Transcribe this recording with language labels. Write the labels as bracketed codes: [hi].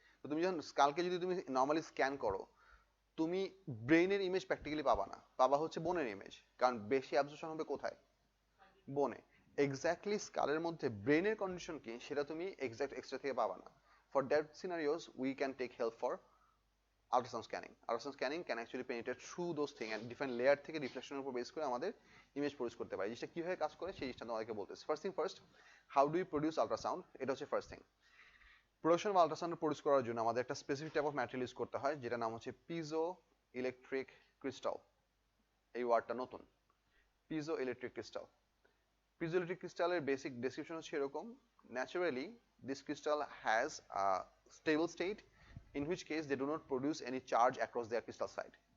[bn] তো তুমি যখন স্কালকে যদি তুমি নর্মালি স্ক্যান করো, তুমি ব্রেইনের ইমেজ প্র্যাকটিক্যালি পাবা না, পাবা হচ্ছে বোনের ইমেজ, কারণ বেশি অ্যাবজর্পশন হবে কোথায়, বোনে। এক্স্যাক্টলি স্কালের মধ্যে ব্রেইনের কন্ডিশন কি সেটা তুমি এক্সাক্ট এক্সরে থেকে পাবা না। [en] For that scenarios we can take help for ultrasound scanning. Ultrasound scanning can actually penetrate through those things and different layer [bn] থেকে রিফ্লেকশনের উপর বেস করে আমাদের ইমেজ প্রডিউস করতে পারে। জিনিসটা কিভাবে কাজ করে সেই জিনিসটা তোমাদেরকে বলতেছি। [en] first thing first, how do you produce ultrasound, [bn] এটা হচ্ছে first thing. [en] production of ultrasound [bn] produce করার জন্য আমাদের একটা specific type of material use করতে হয়, যেটা নাম হচ্ছে পিজো ইলেকট্রিক ক্রিস্টাল। এই ওয়ার্ডটা নতুন, পিজো ইলেকট্রিক ক্রিস্টাল। পিজো ইলেকট্রিক ক্রিস্টালের বেসিক ডেসক্রিপশন হচ্ছে এরকম, [en] Naturally this crystal has a stable state in which case they do not produce any charge across their crystal side.